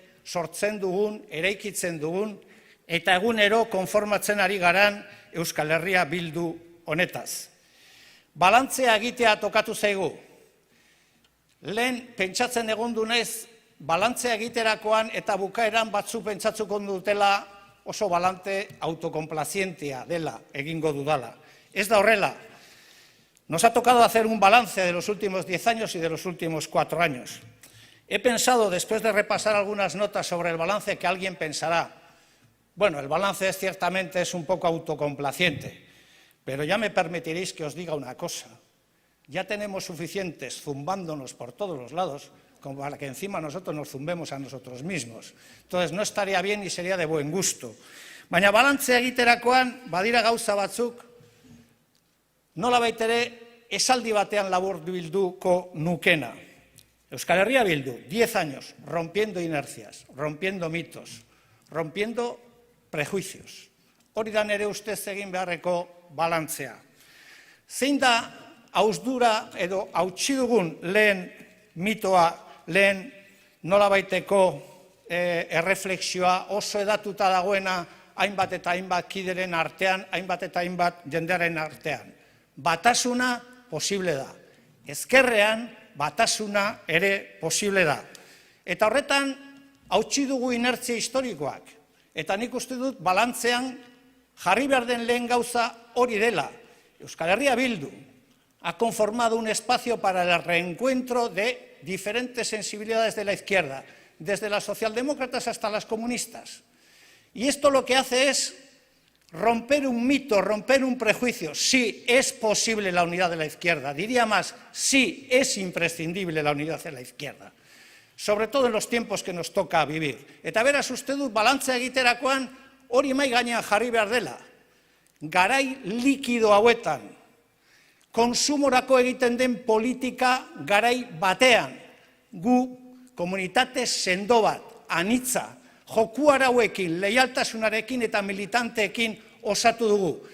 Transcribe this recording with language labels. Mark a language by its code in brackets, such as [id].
[eu] sortzen dugun, eraikitzen dugun, eta egunero konformatzen ari garan Euskal Herria Bildu honetaz. Balantzea egitea tokatu zaigu. Lehen pentsatzen egon dunez, balantzea egiterakoan eta bukaeran batzu pentsatzuko dutela oso balante autokomplazientia dela, egingo dudala. Ez da horrela. [es] Nos ha tocado hacer un balance de los últimos 10 años y de los últimos 4 años. He pensado, después de repasar algunas notas sobre el balance, que alguien pensará, bueno, el balance ciertamente es un poco autocomplaciente, pero ya me permitiréis que os diga una cosa. Ya tenemos suficientes zumbándonos por todos los lados como para que encima nosotros nos zumbemos a nosotros mismos. Entonces, no estaría bien ni sería de buen gusto. [eu] Baina balantzea egiterakoan, badira gauza batzuk, nolabait ere esaldi batean laburbilduko nukena. [es] Euskal Herria Bildu, 10 años, rompiendo inercias, rompiendo mitos, rompiendo prejuicios. [eu] Hori da nere ustez egin beharreko balantzea. Zein da hausdura edo hautsi dugun lehen mitoa, lehen nolabaiteko erreflexioa oso edatuta dagoena hainbat eta hainbat kideren artean, hainbat eta hainbat jendearen artean. Batasuna posible da. Ezkerrean batasuna ere posible da. Eta horretan hautsi dugu inertzia historikoak. Eta nik uste dut balantzean jarri behar den lehen gauza hori dela. [es] Euskal Herria Bildu ha conformado un espacio para el reencuentro de diferentes sensibilidades de la izquierda, desde las socialdemócratas hasta las comunistas. Y esto lo que hace es romper un mito, romper un prejuicio. Sí, es posible la unidad de la izquierda. Diría más, sí, es imprescindible la unidad de la izquierda. Sobre todo en los tiempos que nos toca vivir. [eu] Eta beraz uste dut balantzea egiterakoan hori mai gainean jarri behar dela. Garai likido hauetan, konsumorako egiten den politika garai batean, gu komunitate sendo bat, anitza, joku arauekin, leialtasunarekin eta militanteekin osatu dugu.